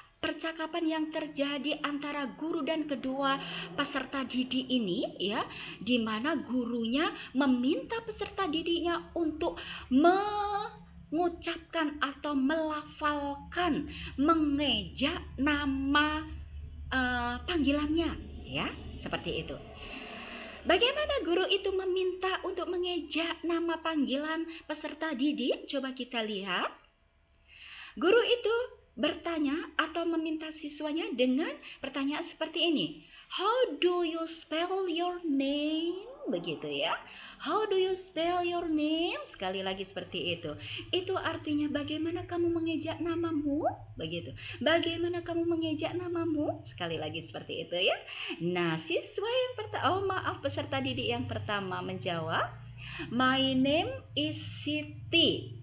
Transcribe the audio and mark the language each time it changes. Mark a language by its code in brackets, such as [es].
[id] percakapan yang terjadi antara guru dan kedua peserta didik ini, ya, di mana gurunya meminta peserta didiknya untuk mengucapkan atau melafalkan, mengeja nama panggilannya, ya, seperti itu. Bagaimana guru itu meminta untuk mengeja nama panggilan peserta didik? Coba kita lihat. Guru itu bertanya atau meminta siswanya dengan pertanyaan seperti ini. [en] How do you spell your name? [id] Begitu ya. [en] How do you spell your name? [id] Sekali lagi seperti itu. Itu artinya bagaimana kamu mengejak namamu? Begitu. Bagaimana kamu mengejak namamu? Sekali lagi seperti itu ya. Nah, siswa yang peserta didik yang pertama menjawab, [en] My name is Siti.